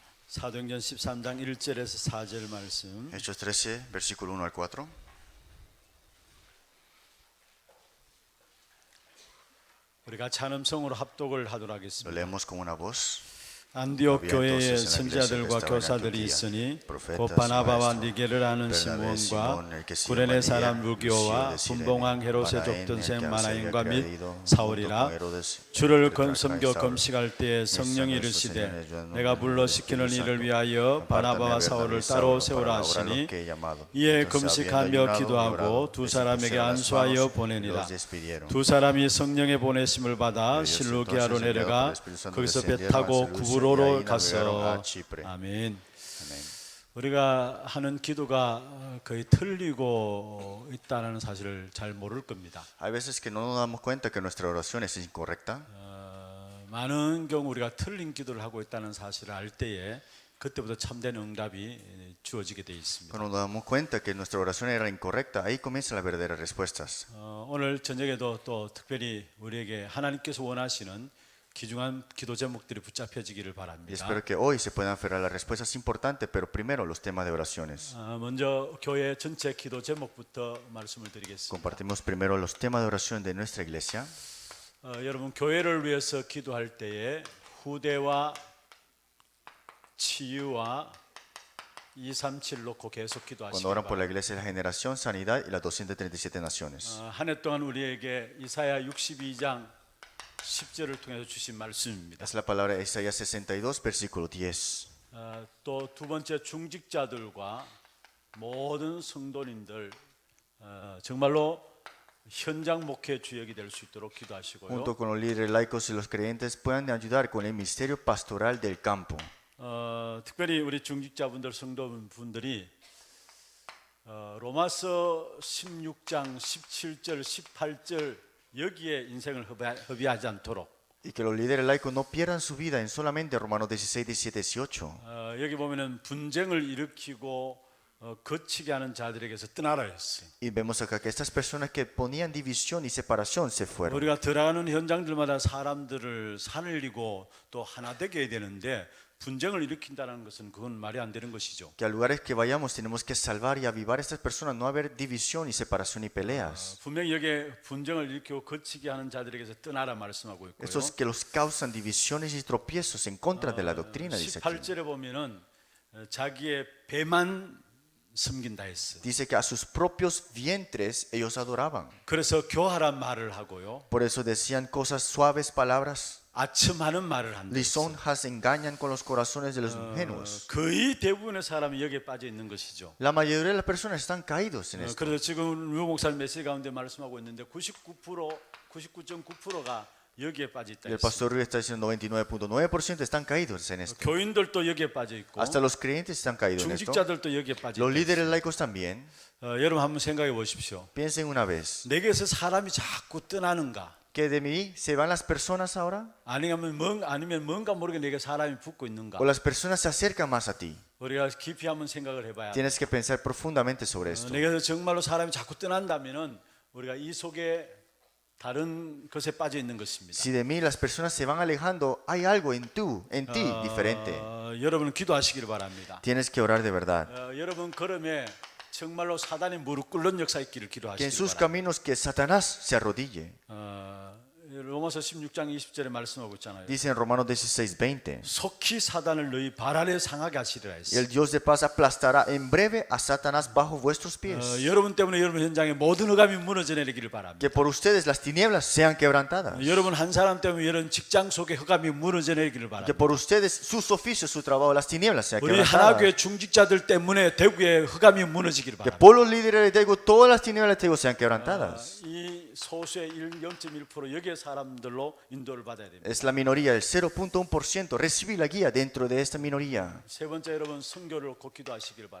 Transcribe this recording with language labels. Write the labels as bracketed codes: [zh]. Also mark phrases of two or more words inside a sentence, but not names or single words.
[ko] 사도행전 13장 1절에서 4절 말씀. [es] Hechos 13, versículo 1 al 4. [ko] 우리가 찬음성으로 합독을 하도록 [es] Lo [ko] 하겠습니다. [es] leemos con una voz. [ko] 안디옥 [es] Había [ko] 교회에 [es] entonces en la [ko] 선지자들과 [es] iglesia que estaba en [ko] 교사들이 [es] Antioquía, [ko] 있으니 [es] profetas [ko] 곧 [es] y [ko] 바나바와 [es] maestros, [ko] 니게를 아는 [es] Bernabé, [ko] 시몬과 [es] Simón, el que se [ko] 구레네 [es] llama [ko] 사람 [es] Lucio [ko] 루기오와 [es] de Cirene, [ko] 분봉왕 헤롯의 [es] Manaén, el que [ko] 족동생 [es] se había [ko] 마나인과 및 [es] creído, [ko] 사울이라 [es] junto con Herodes, [ko] 주를 [es] el tetrarca [ko] 섬겨 [es] y Saulo. [ko] 금식할 때에 성령이 이르시되 내가 불러 시키는 이를 위하여 [es] Apártame [ko] 바나바와 [es] a [ko] 사울을 [es] Bernabé y [ko] 따로 [es] Saulo [ko] 세우라 [es] para la obra [ko] 하시니 [es] los que he llamado. [ko] 이에 [es] Entonces, habiendo [ko] 금식하며 [es] ayunado y [ko] 기도하고 [es] orado, [ko] 두 [es] les [ko] 사람에게 [es] impusieron las [ko] 안수하여 [es] manos y [ko] 보내니라. [es] los despidieron. [ko] 두 사람이 성령의 보내심을 받아 [es] Ellos [ko] 실루기아로 [es] entonces, enviados por [ko] 내려가 [es] el Espíritu Santo, [ko] 거기서 배 [es] descendieron a [ko] 타고 [es] Seleucia, y [ko] 구브로로 [es] ahí navegaron [ko] 가서 [es] a Chipre. [ko] 아멘. [es] Amén. [ko] 우리가 하는 기도가 거의 틀리고 있다는 사실을 잘 모를 겁니다. [es] Hay veces que no nos damos cuenta que nuestra oración es incorrecta. [ko] 많은 경우 우리가 틀린 기도를 하고 있다는 사실을 알 때에 그때부터 참된 응답이 주어지게 되어 있습니다. [es] Cuando nos damos cuenta que nuestra oración era incorrecta, ahí comienzan las verdaderas respuestas. [ko] 오늘 저녁에도 또 특별히 우리에게 하나님께서 원하시는 귀중한 기도 제목들이 붙잡혀지기를 [es] Y [ko] 바랍니다. [es] espero que hoy se puedan aferrar las respuestas importantes, pero primero los temas de oraciones. [ko] 먼저 교회 전체 기도 제목부터 말씀을 드리겠습니다. [es] Compartimos primero los temas de oración de nuestra iglesia. [ko] 여러분 교회를 위해서 기도할 때에 후대와 치유와 237 놓고 계속 [es] Cuando [ko] 기도하시기 [es] oran por la [ko] 바랍니다. [es] iglesia de la generación, sanidad y las 237 naciones. [ko] 한 해 동안 우리에게 이사야 62장 10절을 통해서 주신 말씀입니다. [es] Es la palabra de Isaías 62, versículo 10. [ko] 또 두 번째 중직자들과 모든 성도님들 정말로 현장 목회 주역이 될 수 있도록 기도하시고요. [es] Junto con los líderes laicos y los creyentes puedan ayudar con el ministerio pastoral del campo. [ko] 특별히 우리 중직자분들 성도분들이 로마서 16장 17절 18절 여기에 인생을 허비하지 않도록 [es] Y que los líderes laicos no pierdan su vida en solamente Romanos 16, 17, 18. [ko] 여기 보면은 분쟁을 일으키고 거치게 하는 자들에게서 떠나라 했어요. [es] Y vemos acá que estas personas que ponían división y separación se fueron. [ko] 우리가 들어가는 현장들마다 사람들을 살리고 또 하나 되게 해야 되는데 분쟁을 일으킨다는 것은 그건 말이 안 되는 것이죠. [es] Que a lugares que vayamos tenemos que salvar y avivar a estas personas, no haber división y separación y peleas. [ko] 분명히 여기에 분쟁을 일으키고 거치게 하는 자들에게서 떠나라 말씀하고 있고요. [es] Estos que los causan divisiones y tropiezos en contra de la doctrina, dice aquí. [ko] 18절에 보면은 자기의 배만 섬긴다 했어요. [es] Dice que a sus propios vientres ellos adoraban. [ko] 그래서 교활한 말을 하고요. [es] Por eso decían cosas suaves, palabras. [ko] 아첨하는 말을 한다. [es] Lisonjas engañan con los corazones de los ingenuos. [ko] 거의 대부분의 사람이 여기에 빠져 있는 것이죠. [es] La mayoría de las personas están caídos en esto. [ko] 그래서 지금 류 목사님 메시지 가운데 말씀하고 있는데 99.9%가 여기에 빠져 있다 [es] Y el [ko] 했어요. [es] pastor Ruiz está diciendo 99.9% están caídos en esto. [ko] 교인들도 여기에 빠져 있고 [es] Hasta los creyentes están caídos en esto. [ko] 중직자들도 여기에 빠져 [es] Los [ko] 있다. [es] líderes laicos también. [ko] 여러분 한번 생각해 보십시오. [es] Piensen una vez. [ko] 내게서 사람이 자꾸 떠나는가? [es] ¿Que de mí se van las personas ahora? [ko] 아니면 뭔가 모르게 내게 사람이 붙고 있는가? [es] ¿O las personas se acercan más a ti? [ko] 우리가 깊이 한번 생각을 해봐야 돼. [es] Tienes que pensar profundamente sobre esto. [ko] 내게서 정말로 사람이 자꾸 떠난다면은 우리가 이 속에 다른 것에 빠져 있는 것입니다. [es] Si de mí las personas se van alejando, hay algo en ti diferente. [ko] 여러분은 기도하시기를 바랍니다. [es] Tienes que orar de verdad. [ko] 여러분 걸음에 정말로 사단이 무릎 꿇는 역사 있기를 [es] Que en [ko] 기도하시기 [es] sus [ko] 바랍니다. [es] caminos que Satanás se arrodille. [ko] 로마서 16장 20절에 말씀하고 있잖아요. [es] Dice en Romanos 16, 20. [ko] 속히 사단을 너희 발 아래 상하게 하시리라 [es] Y [ko] 했어요. [es] el Dios de paz aplastará en breve a Satanás bajo vuestros pies. [ko] 여러분 때문에 여러분 현장에 모든 흑암이 무너져 내리기를 바랍니다. [es] Que por ustedes las tinieblas sean quebrantadas. [ko] 여러분 한 사람 때문에 여러분 직장 속에 흑암이 무너져 내리기를 [es] Que [ko] 바랍니다. [es] por ustedes sus oficios, su trabajo, las tinieblas sean [ko] 우리 [es] quebrantadas. [ko] 하나교회 중직자들 때문에 대구에 흑암이 무너지기를 [es] Que [ko] 바랍니다. [es] por los líderes de Tego, todas las tinieblas de Tego sean quebrantadas. [ko] 이 소수의 0.1% 여기에 사람들로 인도를 받아야 됩니다. [es] Es la minoría, el 0.1%. Recibir la guía dentro de esta minoría. [ko] 세 번째 여러분 선교를 놓고 기도하시길 바랍니다.